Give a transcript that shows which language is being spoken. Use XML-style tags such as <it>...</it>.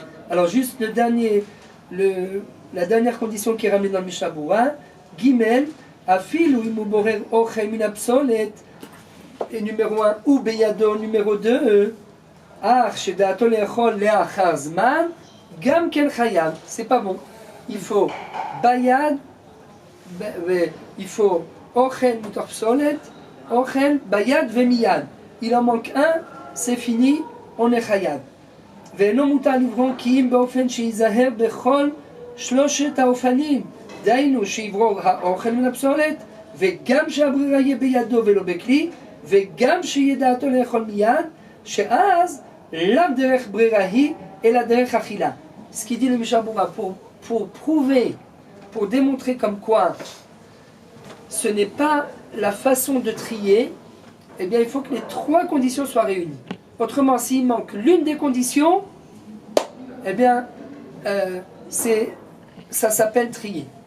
<fr>Alors juste la dernière condition qui est ramenée dans le Mishnah Berurah, Gimel, Afil ou Imuborer Ochel min hapsolet, et numéro 1, ou Beyado, numéro 2, Ach, Shedato le'echol le'achar zman, Gam ken chayav. C'est pas bon. Il faut Bayad, il faut Ochel mitoch psolet, Ochel, Bayad, Vemiyad. Il en manque un, c'est fini, on est chayav.</fr> <he>ואינו מותר לברור כי אם באופן שיזהר בכל שלושת האופנים, דהיינו שיברור האוכל מן הפסולת, וגם שהברירה יהיה בידו ולא בכלי, וגם שיהיה דעתו לאכול מיד, שאז לאו דרך ברירה היא, אלא דרך אכילה.</he> <fr>Ce qui dit le Mishnah Berurah, pour prouver, pour démontrer comme quoi ce n'est pas la façon de trier, eh bien il faut que les trois conditions soient réunies. Autrement, s'il manque l'une des conditions, eh bien, ça s'appelle trier.</fr>